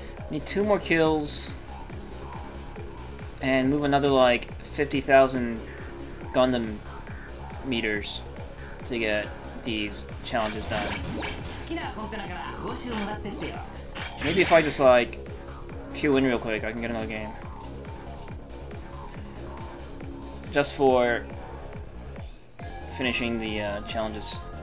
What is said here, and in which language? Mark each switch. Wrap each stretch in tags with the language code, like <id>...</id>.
<en>Need 2 more kills and move another like 50,000 Gundam meters to get these challenges done.</en> <ja>好きなコンテナから報酬もらってってよ</ja> <en>Maybe if I just like queue in real quick, I can get another game. Just for finishing the challenges.</en>